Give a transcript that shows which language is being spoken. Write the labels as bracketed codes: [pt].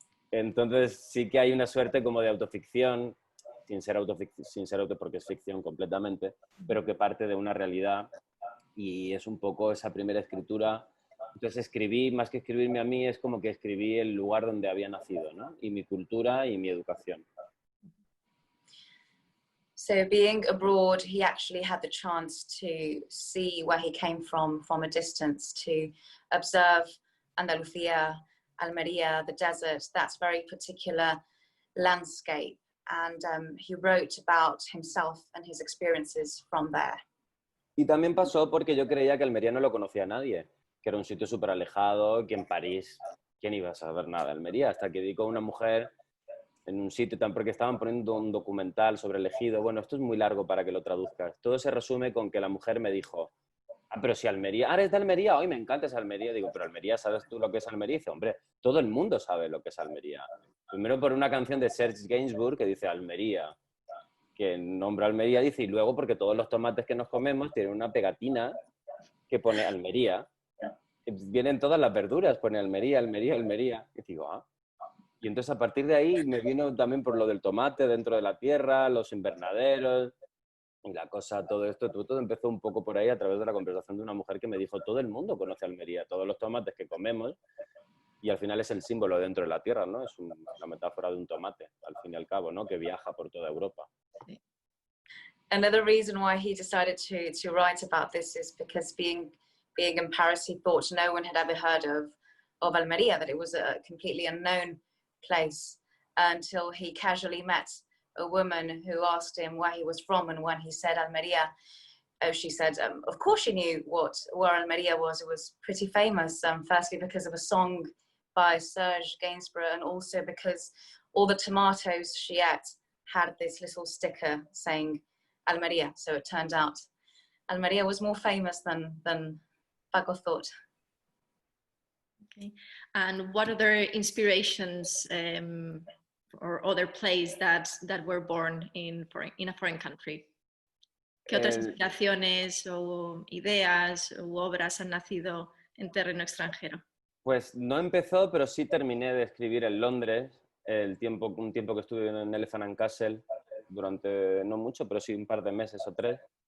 [es] Entonces sí que hay una suerte como de autoficción, sin ser porque es ficción completamente, pero que parte de una realidad y es un poco esa primera escritura. Entonces escribí, más que escribirme a mí, es como que escribí el lugar donde había nacido, ¿no? Y mi cultura y mi educación. [en] So being abroad, he actually had the chance to see where he came from a distance, to observe Andalucía, Almería, the desert, that's very particular landscape. And he wrote about himself and his experiences from there. [es] Y también pasó porque yo creía que Almería no lo conocía nadie, que era un sitio súper alejado, que en París, ¿quién iba a saber nada de Almería? Hasta que vi con una mujer en un sitio, porque estaban poniendo un documental sobre el ejido. Bueno, esto es muy largo para que lo traduzcas. Todo se resume con que la mujer me dijo, pero si Almería, eres de Almería, hoy me encanta esa Almería. Digo, pero Almería, ¿sabes tú lo que es Almería? Y dice, hombre, todo el mundo sabe lo que es Almería. Primero por una canción de Serge Gainsbourg que dice Almería, que nombra Almería, dice, y luego porque todos los tomates que nos comemos tienen una pegatina que pone Almería. Vienen todas las verduras, pone Almería, Almería, Almería. Y digo, ah. Y entonces a partir de ahí me vino también por lo del tomate dentro de la tierra, los invernaderos y la cosa, todo esto, todo empezó un poco por ahí a través de la conversación de una mujer que me dijo, todo el mundo conoce Almería, todos los tomates que comemos, y al final es el símbolo dentro de la tierra, ¿no? Es una metáfora de un tomate, al fin y al cabo, ¿no? Que viaja por toda Europa. [en] Another reason why he decided to write about this is because being in Paris, he thought no one had ever heard of Almería, that it was a completely unknown place, until he casually met a woman who asked him where he was from, and when he said Almería, she said, of course she knew where Almería was. It was pretty famous, firstly because of a song by Serge Gainsbourg, and also because all the tomatoes she ate had this little sticker saying Almería. So it turned out Almería was more famous than Paco thought. Okay. And what other inspirations or other plays that were born in a foreign country? [es] ¿Qué otras inspiraciones o ideas u obras han nacido en terreno extranjero? Pues no empezó, pero sí terminé de escribir en Londres, un tiempo que estuve en Elephant and Castle, durante, no mucho, pero sí un par de meses o 3.